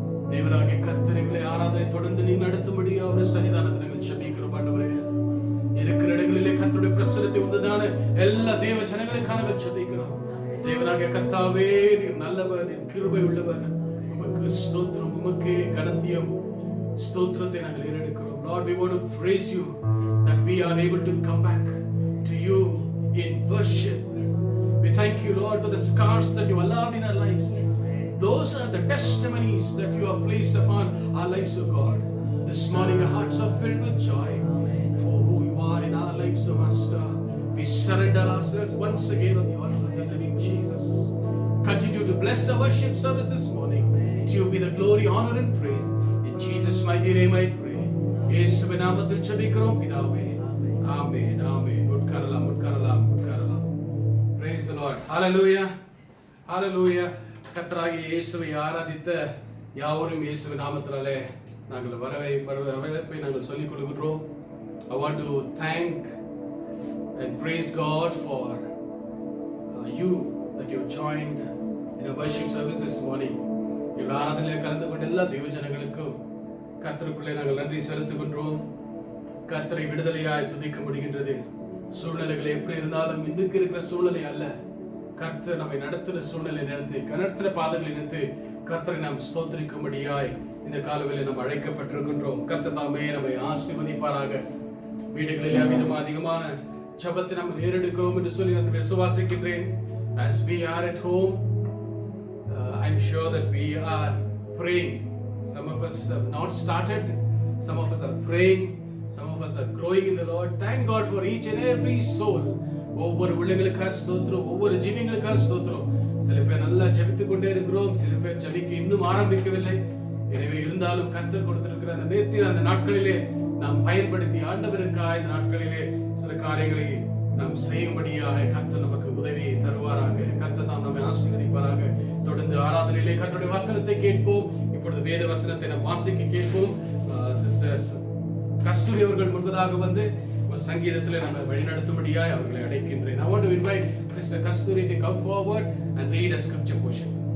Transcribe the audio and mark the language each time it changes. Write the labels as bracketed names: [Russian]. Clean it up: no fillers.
[Tamil] தேவனாகிய கர்த்தர் எங்களை ஆராதனை தொடர்ந்து நீ நடத்தும்படியா அவருடைய சன்னிதானத்தை நாங்கள் ஜெபிக்கிறோம் ஆண்டவரே. இருக்கிற இடங்களிலே கர்த்தருடைய பிரசன்னத்தை உண்டதான எல்லா தேவ ஜனங்களுக்காக நாங்கள் ஜெபிக்கிறோம். தேவனாகிய கர்த்தாவே நீர் நல்லவர், நீர் கிருபை உள்ளவர். உமக்கு ஸ்தோத்திரம், உமக்கு கனத்தியம் ஸ்தோத்திரத்தை நாங்கள் ஏறெடுக்கிறோம். [English] Lord, we want to praise you that we are able to come back to you in worship. We thank you, Lord, for the scars that you allowed in our lives. Those are the testimonies that you have placed upon our lives, O God. This morning our hearts are filled with joy for who you are in our lives, O Master. We surrender ourselves once again on the altar of the living Jesus. Continue to bless our worship service this morning. To you be the glory, honor and praise. In Jesus' mighty name I pray. [Tamil] இயேசுவின் நாமத்தில் ஜெபிக்கிறோம் பிதாவே. ஆமென், ஆமென். உட்காரலாம், உட்காரலாம், உட்காரலாம். [English] Praise the Lord. Hallelujah. Hallelujah. [Tamil] கர்த்தராகிய இயேசுவை ஆராதித்த யாவரும் இயேசுவின் நாமத்தினாலே நாங்கள் வரவேற்பை நாங்கள் சொல்லிக் கொள்கிறோம். [English] I want to thank and praise God for you that you joined in a worship service this morning. [Tamil] இந்த ஆராதனையில் கலந்து கொண்ட எல்லா தெய்வ ஜனங்களுக்கும் கர்த்தருக்குள்ளே நாங்கள் நன்றி செலுத்துகின்றோம். கர்த்தரை விடுதலையாய் துதிக்க முடிகின்றது. சூழ்நிலைகள் எப்படி இருந்தாலும் இன்னைக்கு இருக்கிற சூழ்நிலை அல்ல, கர்த்தர் நம்மை நடத்துகிற சூழ்நிலை நினைத்து கனற்ற பாதைகளை நினைத்து கர்த்தரை நாம் ஸ்தோத்திரிக்கும்படியாய் இந்த காலவேளை நாம் அழைக்கப்பட்டிருக்கின்றோம். கர்த்தர் தாமே நம்மை ஆசீர்வதிப்பாராக. வீடுகளில் அதிகமான ஜெபத்தை நாம் ஏறெடுக்கிறோம் என்று சொல்லி நான் விசுவாசிக்கின்றேன். [English] As we are at home, I'm sure that we are praying. Some of us have not started, some of us are praying, some of us are growing in the Lord. Thank God for each and every soul. [Tamil] ஒவ்வொரு உள்ளங்களுக்காக ஸ்தோத்திரம், ஒவ்வொரு ஜீவங்களுக்காக ஸ்தோத்திரம். சில பேர் நல்லா ஜெபித்துக் கொண்டே இருக்கிறோம், சில பேர் ஜெபிக்க இன்னும் ஆரம்பிக்கவில்லை. எனவே இருந்தாலும் கர்த்தர் கொடுத்திருக்கிற அந்த நேரத்தில் அந்த நாட்களிலே நாம் பயன்படுத்தி ஆண்டவருக்காக இந்த நாட்களிலே சில காரியங்களை நாம் செய்யும்படியாக கர்த்தர் நமக்கு உதவி தருவாராக. கர்த்தர் நாம் நம்மை ஆசீர்வதிப்பாராக. தொடர்ந்து ஆராதனையிலே கர்த்தருடைய வசனத்தை கேட்போம். இப்பொழுது வேத வசனத்தை நாம் வாசிக்க கேட்போம். சிஸ்டர்ஸ் கஸ்தூரி அவர்கள் முன்பதாக வந்து ஒரு சங்கீதத்திலே நம்ம வழிநடத்தும்படியாய் அவர்களை அழைக்கின்றேன். [English] I want to invite Sister Kasturi to come forward and read a scripture portion.